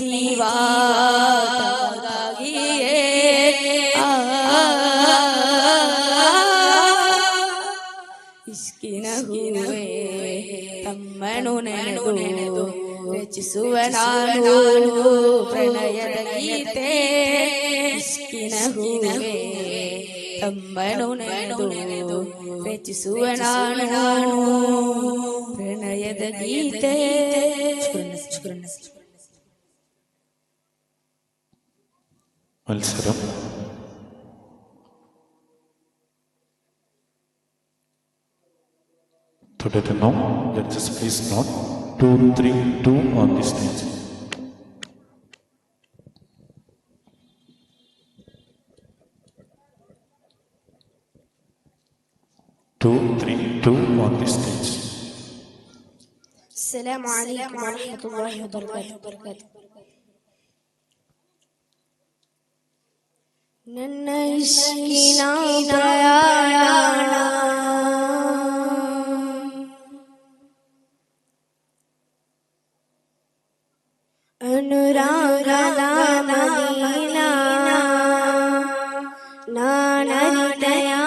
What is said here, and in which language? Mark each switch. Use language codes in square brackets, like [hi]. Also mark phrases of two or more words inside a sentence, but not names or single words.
[kn] ಜೀವಾಗಿಯೇ ಇಷ್ಕಿನ ಹೂವೇ ತಮ್ಮನು ನೆನೆದು ರಚಿಸುವ ನಾನು ಪ್ರಣಯದ ಗೀತೆ ಇಷ್ಕಿನ ಹೂವೇ ತಮ್ಮನು ನೆನೆದು ರಚಿಸುವ ನಾನು ಪ್ರಣಯದ ಗೀತೆ. [ml] മത്സരം തുടരുന്നു. [en] Judges please note 2, 3, 2 on the stage. Two, three, two on the stage. [ar] السلام عليكم ورحمة الله وبركاته. [kn] ನನ್ನ ಇಷ್ಕಿನ ಪ್ರಯಾಣ ಅನುರಾಗದ ಮದೀನಾ ನಾನರಿತೆಯ